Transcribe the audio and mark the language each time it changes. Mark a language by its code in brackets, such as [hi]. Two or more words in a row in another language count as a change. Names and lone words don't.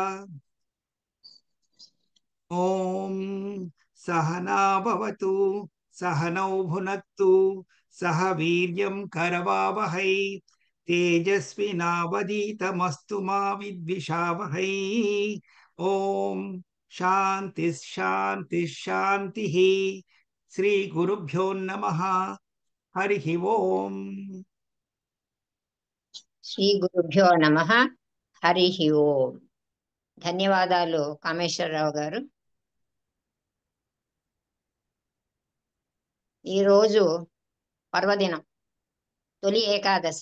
[sa] ओम सहना भवतु सहनौ भुनक्तु सह वीर्यं करवावहै तेजस्विनावधीतमस्तु मा विद्विषावहै। ओम शांति शांति शांति। श्री गुरुभ्यो नमः। हरि ओम। శ్రీ గురుభ్యో నమః. హరి ఓం. [te] ధన్యవాదాలు కామేశ్వరరావు గారు. ఈరోజు పర్వదినం, తొలి ఏకాదశి.